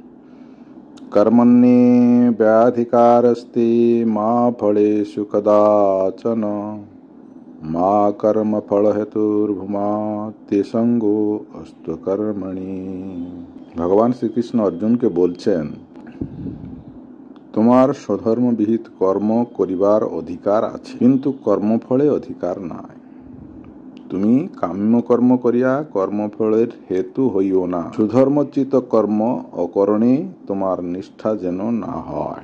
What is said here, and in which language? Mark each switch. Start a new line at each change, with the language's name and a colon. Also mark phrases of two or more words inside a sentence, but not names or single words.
Sanskrit: कर्मण्ये व्याधिकारस्ते मा फलेषु कदाचन मा कर्म फल हेतुर्भुमा ते संगो अस्तु कर्मणि।
Bangla: ভগবান শ্রী কৃষ্ণ অর্জুনকে বলছেন, তোমার স্বধর্ম বিহিত কর্ম করিবার অধিকার আছে, কিন্তু কর্মফলে অধিকার নাই। তুমি কাম্য কর্ম করিয়া কর্মফলের হেতু হইও না। সুধর্মচিত কর্ম অকরণে তোমার নিষ্ঠা যেন না হয়।